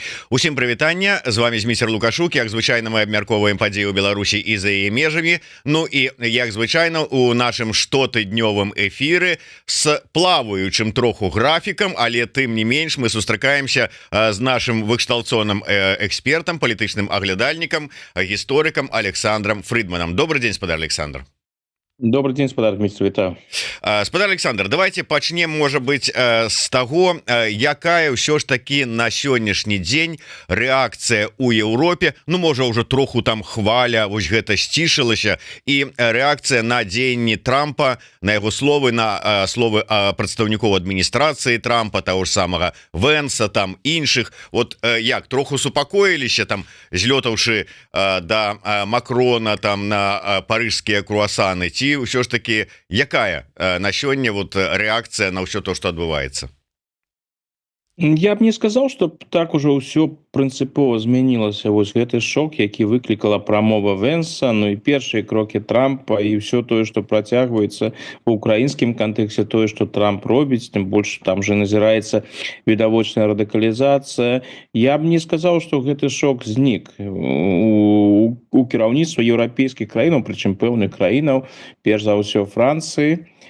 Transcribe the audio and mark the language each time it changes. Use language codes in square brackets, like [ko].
[be] Усім прывітання, з вами змейстер Лукашук. Як звычайна, мы абмяркоўваем падзеі ў Беларусі і за яе межамі. Ну і як звычайна у нашым штотыднёвым эфіры з плаваючым троху графікам, але тым не менш мы сустракаемся з нашым выкшталцоным экспертам, палітычным аглядальнікам, гісторыкам Александром Фридманом. [ru] Добрый день, спадар Александр. Добрый день, спадар Дмитрий, вітаю. [be] Спадар Александр, давайте пачнем, можа быть, з таго, якая ўсё ж таки на сённяшні дзень рэакцыя ў Еўропе, ну можа ўжо троху там хваля, вось гэта сцішылася, і рэакцыя на дзеянні Трампа, на яго словы, на словы прадстаўнікоў адміністрацыі Трампа, таго ж самага Венса, там іншых. Вот як троху супакоіліся, там злётаўшы да Макрона там на парыжскія круасаны, ці ўсё ж таки якая на сёння вот рэакцыя на ўсё то, што адбываецца? [ru] Я б не сказал, что так уже [be] ўсё прынцыпова змянілася. Вось гэты шок, які выклікала прамова Венса, ну і першыя крокі Трампа, і ўсё тое, што працягваецца у украінскім кантэксце, тое, што Трамп робіць, тым больш там же назіраецца відавочная радыкалізацыя. Я б не сказаў, што гэты шок знік у кіраўніцтва еўрапейскіх краінаў, прычым пэўных краінаў, перш за ўсё Францыі.